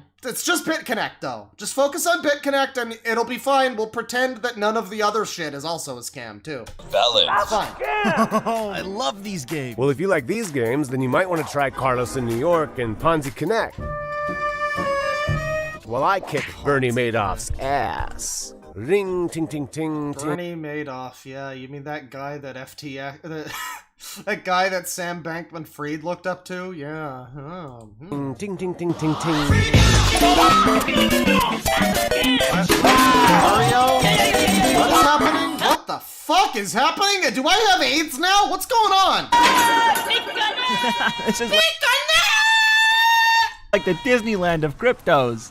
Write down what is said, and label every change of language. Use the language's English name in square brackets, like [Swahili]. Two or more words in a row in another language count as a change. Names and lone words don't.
[English] It's just BitConnect, though. Just focus on BitConnect and it'll be fine. We'll pretend that none of the other shit is also a scam, too. Valid. It's fine. I love these games. Well, if you like these games, then you might want to try Carlos in New York and Ponzi Connect. While I kick Bernie Madoff's ass. Ring, ting, ting, ting, ting. Bernie Madoff, yeah. You mean that guy that FTX... that guy that Sam Bankman-Fried looked up to? Yeah. Oh. Ting, ting, ting, ting, ting. Mario? What is happening? What the fuck is happening? Do I have AIDS now? What's going on? This is like the Disneyland of cryptos.